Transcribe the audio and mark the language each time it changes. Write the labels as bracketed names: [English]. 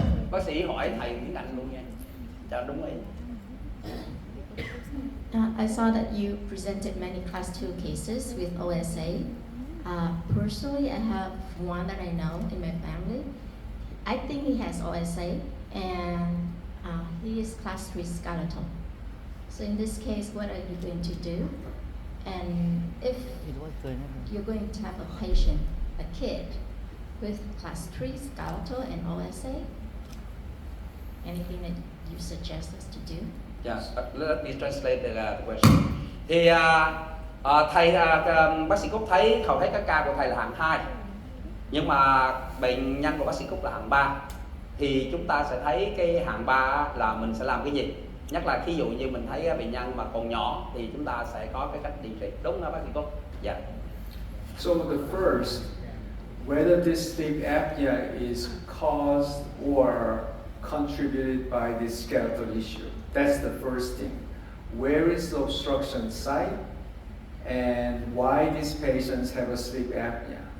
[Vietnamese] Bác sĩ hỏi thầy tiếng Anh luôn nha, cho đúng ý. [English] I saw that you presented many class 2 cases with OSA. Personally, I have one that I know in my family. I think he has OSA, and he is class 3 skeletal. So in this case, what are you going to do? And if you're going to have a patient, a kid, with class 3 skeletal and OSA? Anything that you suggest us to do? Yeah, let me translate the question. [Vietnamese] Thì thầy bác sĩ Cúc thấy hầu hết các ca của thầy là hạng 2, nhưng mà bệnh nhân của bác sĩ Cúc là hạng 3. Thì chúng ta sẽ thấy cái hạng 3 là mình sẽ làm cái gì? Nhất là ví dụ như mình thấy bệnh nhân mà còn nhỏ thì chúng ta sẽ có cái cách điều trị, đúng không bác sĩ Cúc? Dạ. [English] So the first, whether this sleep apnea is caused or contributed by this skeletal issue. That's the first thing. Where is the obstruction site and why these patients have a sleep apnea?